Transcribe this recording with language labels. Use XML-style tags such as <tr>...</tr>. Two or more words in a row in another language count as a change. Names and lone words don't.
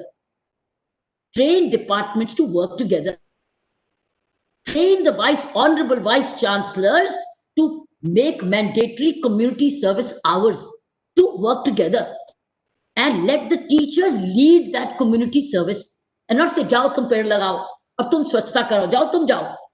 <en>Train departments to work together. Train the honorable vice chancellors to make mandatory community service hours to work together. And let the teachers lead that community service and not say,</en> <hi>जाओ तुम पेड़ लगाओ, और तुम स्वच्छता करो, जाओ तुम जाओ.</hi>